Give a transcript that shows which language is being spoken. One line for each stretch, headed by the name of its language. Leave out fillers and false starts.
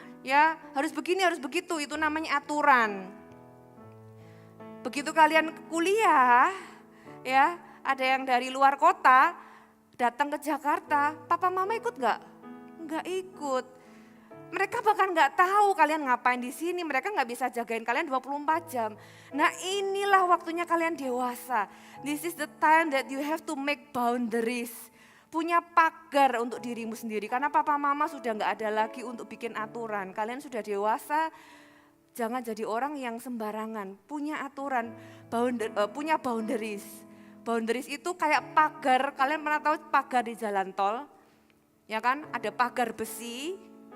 Indonesian: Ya, harus begini, harus begitu, itu namanya aturan. Begitu kalian kuliah, ya, ada yang dari luar kota, datang ke Jakarta, papa mama ikut gak? Nggak ikut. Mereka bahkan nggak tahu kalian ngapain di sini. Mereka nggak bisa jagain kalian 24 jam. Nah, inilah waktunya kalian dewasa.
English: This is the time that you have to make boundaries.
Indonesian: Punya pagar untuk dirimu sendiri. Karena papa mama sudah nggak ada lagi untuk bikin aturan. Kalian sudah dewasa, jangan jadi orang yang sembarangan. Punya aturan, punya boundaries. Boundaries itu kayak pagar. Kalian pernah tahu pagar di jalan tol? Ya kan, ada pagar besi.